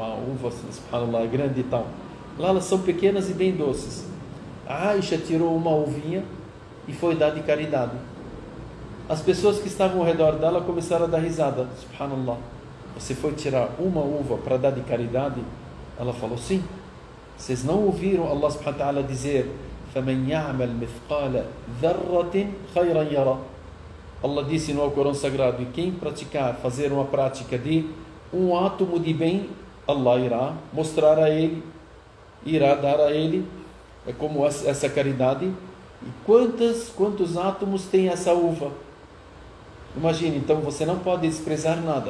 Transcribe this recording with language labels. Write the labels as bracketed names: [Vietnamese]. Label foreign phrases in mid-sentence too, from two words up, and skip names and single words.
[Portuguese] Uma uva, subhanallah, grande e tal. Lá elas são pequenas e bem doces. A Aisha tirou uma uvinha e foi dar de caridade. As pessoas que estavam ao redor dela começaram a dar risada. Subhanallah, você foi tirar uma uva para dar de caridade? Ela falou: sim. Vocês não ouviram [Arabic] الله سبحانه وتعالى [Portuguese] dizer: [Arabic] فَمَنْ يَعْمَلْ مِثْقَالَ ذَرَّةٍ خَيْرًا يَرَى. [Portuguese] Allah disse no Alcorão Sagrado: e quem fazer uma prática de um átomo de bem, Allah irá mostrar a ele, irá dar a ele, como essa caridade. E quantos átomos tem essa uva? Imagine, então você não pode desprezar nada.